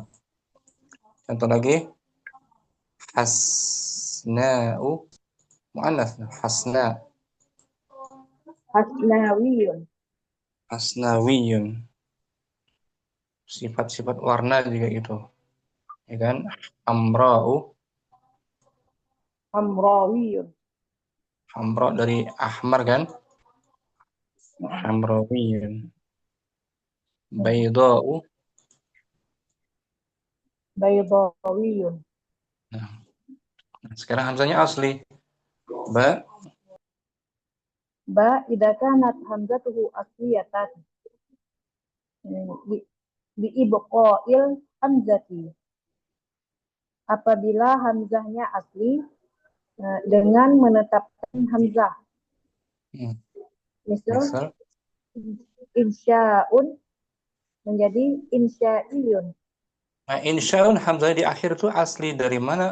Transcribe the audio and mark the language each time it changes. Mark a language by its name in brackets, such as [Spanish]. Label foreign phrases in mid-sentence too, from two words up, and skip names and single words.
[Indonesian] Contoh lagi [Arabic] hasna'u muannas, hasnawiyun. [Indonesian] Sifat-sifat warna juga itu. Ya kan? Amra'u hamrawiyun. Hamra dari ahmar kan? Hamrawiyun. Baydau. Baydawiyun. Nah, sekarang hamzanya asli. Ba. [Arabic] Ba idza kanat hamzatuhu asliyatan. Bi ibqa'il hamzati. [Indonesian] Apabila hamzahnya asli dengan menetapkan hamzah. Misal Misal. insya'un menjadi insya'iyun. Nah, insya'un hamzah di akhir itu asli dari mana?